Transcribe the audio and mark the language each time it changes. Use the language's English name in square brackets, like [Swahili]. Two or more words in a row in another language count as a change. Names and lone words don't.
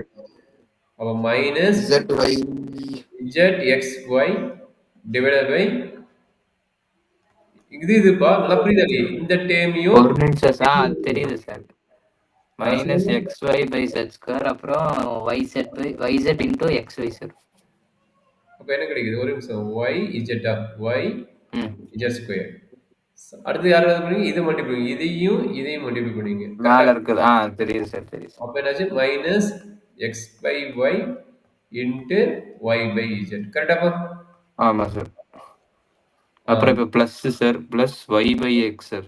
[Tamil] அப்ப [English] minus z xy divided by [Tamil] இதுப்பா நல்லா புரியுதா? இந்த டேர்மையும் ஒரு நிமிஷம் சார், தெரியுது சார். [English] minus xy by z square [Tamil] அப்புறம் yz இன்டூ xy சார். அப்ப என்ன கிடைக்குது? ஒரு நிமிஷம். [English] y z y z square. [Tamil] அடுத்து யாராவது பண்ணீங்க? இதை மல்டிப்ளை இதையும் மல்டிப்ளை பண்ணீங்க. மேல இருக்குது. தெரியுது சார், தெரியுது. அப்ப என்னாச்சு? [English] minus x by y into y by z [Tamil] கரெக்டாப்பா? ஆமா சார். அப்புறம் இப்ப பிளஸ் சார், [English] plus y by x [Tamil] சார்.